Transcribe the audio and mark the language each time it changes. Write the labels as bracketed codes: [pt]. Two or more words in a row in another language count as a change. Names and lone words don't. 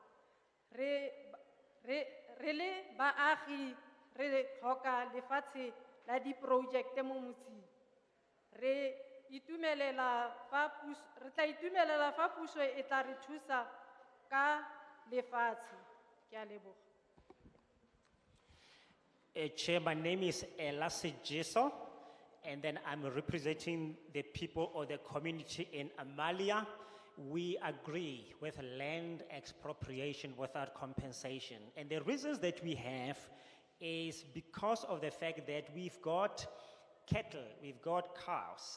[tn] Re le baagi re tlhoka lefatshe la diprojekte mo motseng. Re tla itumelela fa puso e tla re thusa ka lefatshe. Ke a leboga. [en] Chair, my name is Ella Sejeso, and then I'm representing the people or the community in Amalia. We agree with land expropriation without compensation. And the reasons that we have is because of the fact that we've got cattle, we've got cows.